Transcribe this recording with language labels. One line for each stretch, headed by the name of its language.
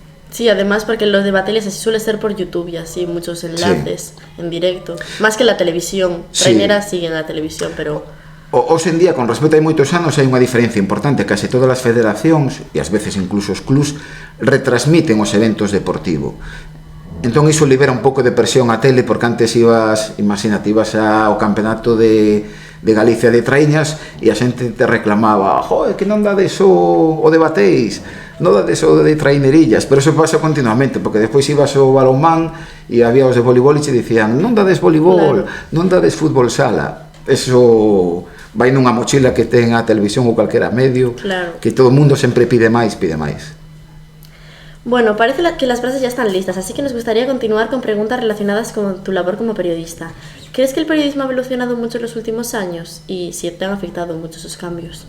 Spanish: Sí, además porque los de bateles así suele ser por YouTube y así, muchos enlaces en directo, más que la televisión. Traineras siguen la televisión, pero...
Galician: Hoxe en día, con respecto a moitos anos, hai unha diferencia importante. Case todas as federacións, e ás veces incluso os clubs, retransmiten os eventos deportivos. Entón iso libera un pouco de presión á tele, porque antes ibas ao campeonato de Galicia de traiñas e a xente te reclamaba:
Spanish: "Joder,
Galician: que non dades o de bateis, non dades o de trainerillas", pero eso pasa continuamente, porque despois ibas ao balonmán e había os de voleibol e te dicían: "Non dades voleibol, non dades fútbol sala". Eso vai nunha mochila que ten a televisión ou calquera medio, que todo o mundo sempre pide máis.
Spanish: Bueno, parece que las frases ya están listas, así que nos gustaría continuar con preguntas relacionadas con tu labor como periodista. ¿Crees que el periodismo ha evolucionado mucho en los últimos años? Y si te han afectado mucho esos cambios.